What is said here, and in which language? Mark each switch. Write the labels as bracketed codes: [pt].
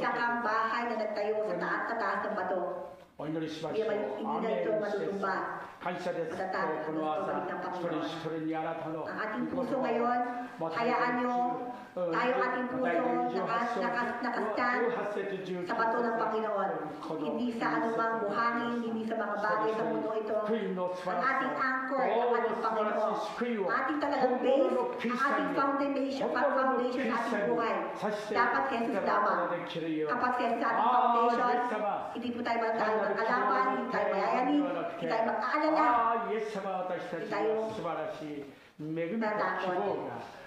[tl] isa kang bahay na nagtayo sa taas ng bato. [ja] お祈りしまし [tl] Hindi [ja] ょう。 [tl] na ito matutumba. [ja] 感謝です。この朝、一人一人にあなたの [tl] Ang ating puso ngayon, hayaan nyo, tayo ating puso nakastand sa bato ng Panginoon. Hindi sa anumang buhangin, hindi sa mga bagay sa mundo ito. Ang ating anchor, ang ating Panginoon. Ang ating talagang base, ang ating foundation sa ating buhay. Dapat si Jesus lamang. Kapag si Jesus sa ating foundation, hindi po tayo magtayo ng kalaban, hindi tayo mayayanig, hindi tayo mag-aalala. [ja] ああ、イエス様、私たちの素晴らしい恵みと希望が